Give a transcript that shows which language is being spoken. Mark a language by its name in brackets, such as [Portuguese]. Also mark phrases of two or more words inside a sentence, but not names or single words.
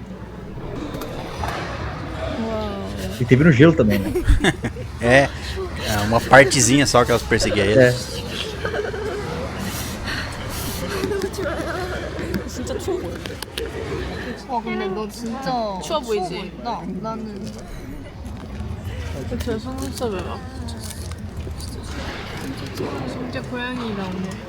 [Portuguese] E teve no gelo também, né? É, uma partezinha só que elas perseguiam ele. É. [Korean] 진짜 추워 보여. 근데 너 진짜 추워 보이지? 나는 제 속눈썹에 막 진짜 고양이 나오네.